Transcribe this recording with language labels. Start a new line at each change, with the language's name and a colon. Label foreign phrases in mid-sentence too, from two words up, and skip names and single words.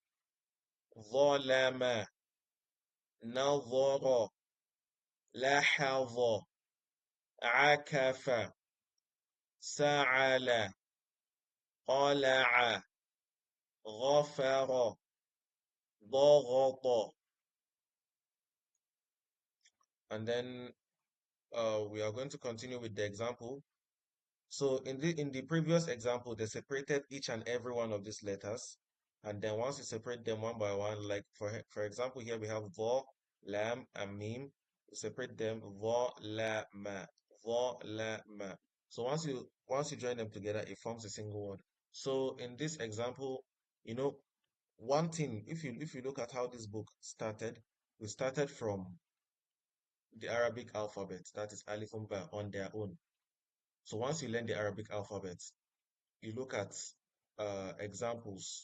Arabic: ظلم نظر لحظ عكف سعل قلع غفر ضغط.
English: And then we are going to continue with the example. So in the previous example, they separated each and every one of these letters, and then once you separate them one by one, like for example, here we have vo, lam, and mim. You separate them vo, la, ma, vo, la, ma. So once you join them together, it forms a single word. So in this example, you know, one thing, if you look at how this book started, we started from the Arabic alphabet, that is Alif and Ba on their own. So once you learn the Arabic alphabet, you look at examples.